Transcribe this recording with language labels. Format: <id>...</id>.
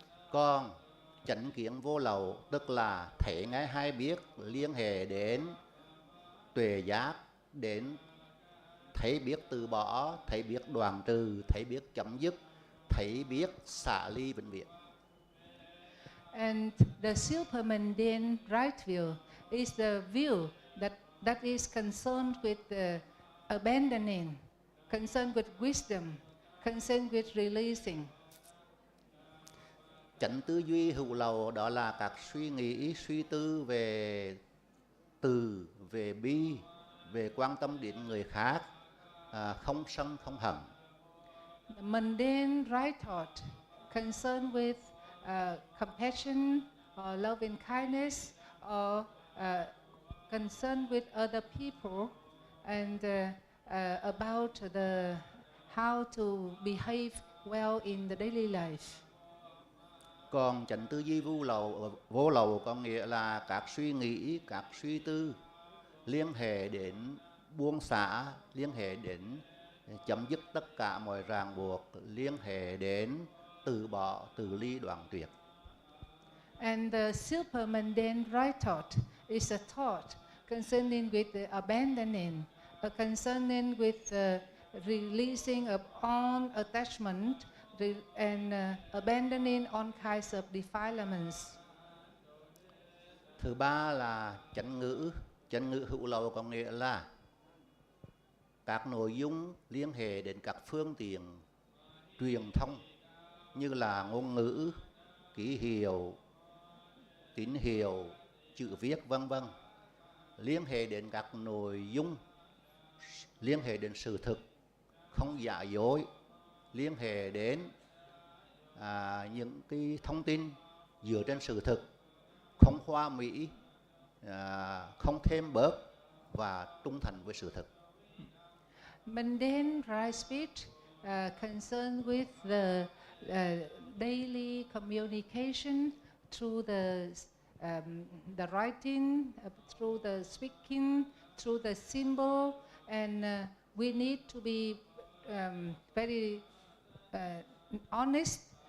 <vi>Còn chánh kiến vô lậu tức là thấy ngay hay biết, liên hệ đến tuệ giác, đến thấy biết từ bỏ, thấy biết đoạn trừ, thấy biết chấm dứt, thấy biết xả ly vĩnh viễn.</vi> <en>And the supermundane right view is the view that is concerned with the abandoning, concerned with wisdom, concerned with releasing.</en> <vi>Chánh tư duy hữu lậu đó là các suy nghĩ, suy tư về từ, về bi, về quan tâm đến người khác, không sân, không hận.</vi> <en>The mundane right thought concerned with compassion or loving kindness or concerned with other people and about how to behave well in the daily life.</en> <vi>Còn chánh tư duy vô lậu có nghĩa là các suy nghĩ, các suy tư liên hệ đến buông xả, liên hệ đến chấm dứt tất cả mọi ràng buộc, liên hệ đến từ bỏ, từ ly đoạn tuyệt.</vi> <en>And the supermundane right thought is a thought concerning with the abandoning, concerning with the releasing of all attachment and abandoning all kinds of defilements.</en> <vi>Thứ ba là chánh ngữ hữu lậu có nghĩa là các nội dung liên hệ đến các phương tiện truyền thông như là ngôn ngữ, ký hiệu, tín hiệu, chữ viết vân vân, liên hệ đến các nội dung, liên hệ đến sự thực, không giả dối, liên hệ đến những cái thông tin dựa trên sự thực, không hoa mỹ, không thêm bớt và trung thành với sự thực.</vi> <en>Mundane right speech concerned with the daily communication through the writing, through the speaking, through the symbol, and we need to be very honest.</en>